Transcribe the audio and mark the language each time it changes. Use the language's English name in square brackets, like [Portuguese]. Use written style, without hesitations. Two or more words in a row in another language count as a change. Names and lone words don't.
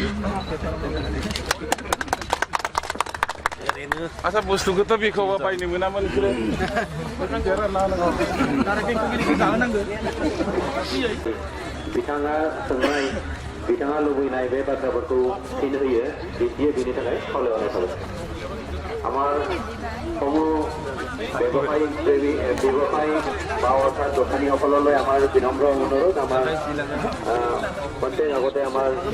[Bodo] आसा बुस्थुखौथ' बेखौबा बायनो मोनामोन बिथाङा सोंनाय, बिथाङा लुबैनाय बे बाथ्राफोरखौ फिन होयो, দিদিয়ে बेनि थाखाय खावलायहरनाय थाबाय। [Assamese] আমার সমূহ ব্যৱসায়ী বা অৰ্থাৎ দোকানীসকললৈ আমাৰ বিনম্ৰ অনুৰোধ, আমাৰ প্ৰত্যেক আগতে আমাৰ